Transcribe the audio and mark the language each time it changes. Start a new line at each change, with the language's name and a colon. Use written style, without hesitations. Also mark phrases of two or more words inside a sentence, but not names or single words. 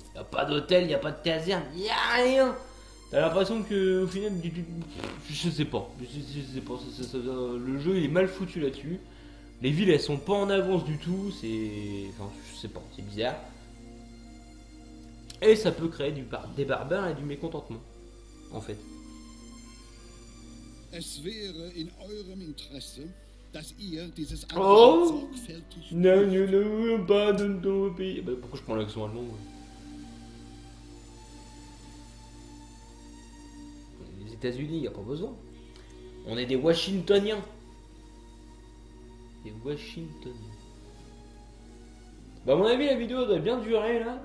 French: Y a pas d'hôtel, y a pas de caserne, y a rien. T'as l'impression que au final, je sais pas. Je sais pas. Le jeu il est mal foutu là-dessus. Les villes elles sont pas en avance du tout. Enfin, je sais pas, c'est bizarre. Et ça peut créer des barbares et du mécontentement, en fait.
German: Es wäre in eurem Interesse, dass ihr dieses Oh. Angebot sorgfältig
French: Non, non, non, pas de nos pays. Bah, pourquoi je prends l'accent allemand ouais. Les États-Unis, y a pas besoin. On est des Washingtoniens. Des Washingtoniens. Bah, à mon avis, la vidéo doit bien durer là.